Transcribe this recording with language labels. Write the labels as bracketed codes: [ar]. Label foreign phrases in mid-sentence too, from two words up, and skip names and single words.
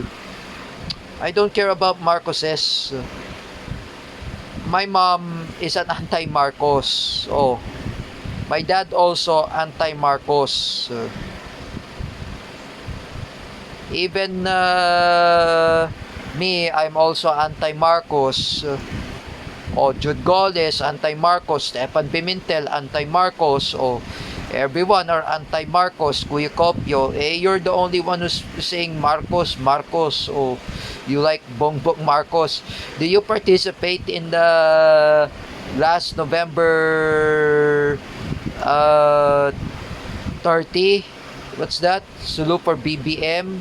[en] I don't care about Marcoses. My mom is an anti-Marcos. My dad also anti-Marcos. Even me, I'm also anti-Marcos. Jude Goles, anti-Marcos. Stefan Pimentel, anti-Marcos. Everyone are anti-Marcos. Kuya Kopio, you're the only one who's saying Marcos. You like Bongbong Marcos. Do you participate in the last November 30? What's that? Salute for BBM.